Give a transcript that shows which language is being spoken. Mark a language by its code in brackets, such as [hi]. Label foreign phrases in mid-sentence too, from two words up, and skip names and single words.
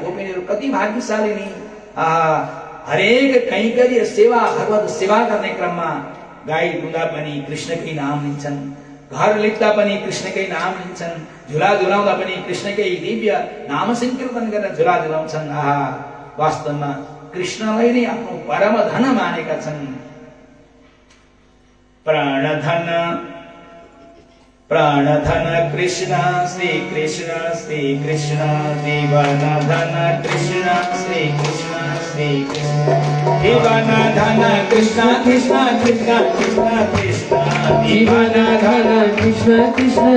[ne] गोपिनीहरू कति भाग्यशाली नि। हरेक कैंकर्य सेवा, भगवत सेवा गर्ने क्रममा गाई दुधा पनि कृष्णकै नाम लिन्छन्, घर लेख्दा पनि कृष्णकै नाम लिन्छन्, झुला झुलाउँदा पनि कृष्णकै दिव्य नाम संकीर्तन गरेर झुला झुलाउँछन्। वास्तवमा कृष्णलाई नै आफ्नो परम धन मानेका छन्। प्राणधन कृष्ण श्री कृष्ण श्री कृष्ण, जीवन धन कृष्ण श्री कृष्ण श्री कृष्ण, जीवन धन कृष्ण कृष्ण कृष्ण कृष्ण कृष्ण, जीवन धन कृष्ण कृष्ण